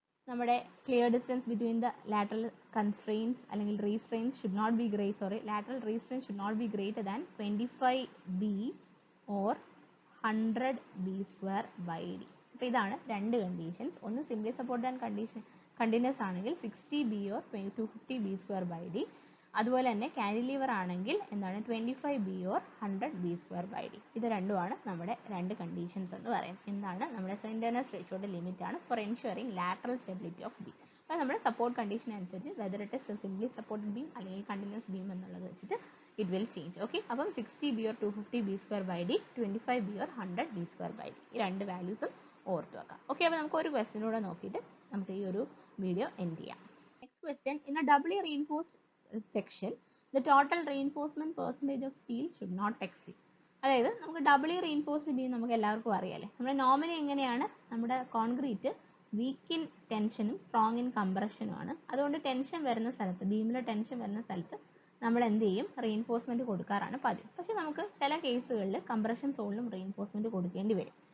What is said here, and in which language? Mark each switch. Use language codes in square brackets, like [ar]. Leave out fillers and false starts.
[en] നമ്മുടെ clear distance between the lateral constraints അല്ലെങ്കിൽ restraints should not be lateral restraints should not be greater than 25b or 100b square by d. [ml] അപ്പോൾ ഇതാണ് രണ്ട് conditions. ഒന്ന് simply supported and continuous ആണെങ്കിൽ 60b or 250b square by d. അതുപോലെ തന്നെ cantilever ആണെങ്കിൽ എന്താണ് 25b or 100b square by d. ഇത് രണ്ടുമാണ് നമ്മുടെ രണ്ട് കണ്ടീഷൻസ് എന്ന് പറയുന്നത്. എന്താണ്? നമ്മുടെ സ്ലെൻഡർനെസ് റേഷ്യോയുടെ ലിമിറ്റ് ആണ് [en] For ensuring lateral stability of beam. [ml] അപ്പോൾ നമ്മുടെ സപ്പോർട്ട് കണ്ടീഷൻ അനുസരിച്ച് [en] whether it is simply supported beam [ml] അല്ലെങ്കിൽ കണ്ടിന്യൂസ് ബീം എന്നുള്ളത് വെച്ചിട്ട് [en] It will change. [ml] ഓക്കെ, അപ്പം 60b or 250b square by d, 25b or 100b square by d, ഈ രണ്ട് വാല്യൂസും ഓർത്ത് വെക്കാം. ഓക്കെ, അപ്പോൾ നമുക്ക് ഒരു ക്വസ്റ്റ്യനൂടെ നോക്കിയിട്ട് നമുക്ക് ഈ ഒരു വീഡിയോ എൻഡ് ചെയ്യാം. [en] Next question, in a doubly reinforced section, the total reinforcement percentage of steel should not exceed. [ml] അതായത് നമുക്ക് ഡബിളി റീഇൻഫോഴ്സ്ഡ് ബീം നമുക്ക് എല്ലാവർക്കും അറിയാലേ. നമ്മുടെ നോർമലി എങ്ങനെയാണ്? നമ്മുടെ കോൺക്രീറ്റ് വീക്ക് ഇൻ ടെൻഷനും സ്ട്രോങ് ഇൻ കംപ്രഷനും ആണ്. അതുകൊണ്ട് ടെൻഷൻ വരുന്ന സ്ഥലത്ത്, ബീമിലെ ടെൻഷൻ വരുന്ന സ്ഥലത്ത് നമ്മൾ എന്ത് ചെയ്യും? റീഇൻഫോഴ്സ്മെന്റ് കൊടുക്കാറാണ് പതിവ്. പക്ഷെ നമുക്ക് ചില കേസുകളിൽ കംപ്രഷൻ സോണിലും റീഇൻഫോഴ്സ്മെന്റ് കൊടുക്കേണ്ടി വരും.